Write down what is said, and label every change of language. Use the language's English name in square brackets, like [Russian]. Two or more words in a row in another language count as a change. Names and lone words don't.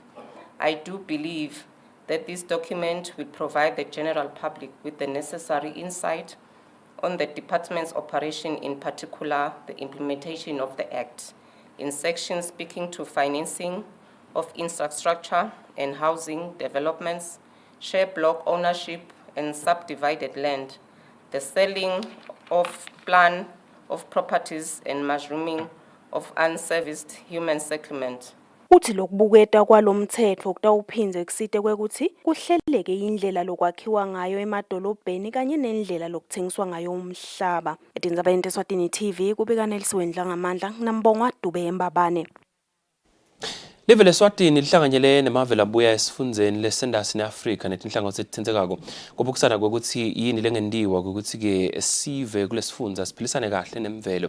[English] I do believe that this document will provide the general public with the necessary insight on the department's operation, in particular the implementation of the Act, in sections speaking to financing of infrastructure and housing developments, share block ownership and subdivided land, the selling of plan of properties and mushrooming of unserviced human settlement. [Swati] Uthi lokubuketa kwalomtsetfo kutawuphindze kusite kwekuthi kuhleleke indlela lokwakhiwa ngayo emadolobheni kanye nendlela lokuthengiswa ngayo umhlaba. Etindzabeni teSwatini TV kubika Nelisiwendla ngamandla nginambongwa Dube eMbabane. Live leSwatini lihlanganyele nemave labuya esifundzeni lesendasi neAfrika netinhlangothi etitsendzekako kubukisana kwekuthi yini lengendiwa kwekuthi-ke sive kulesifundza siphilisane kahle nemvelo.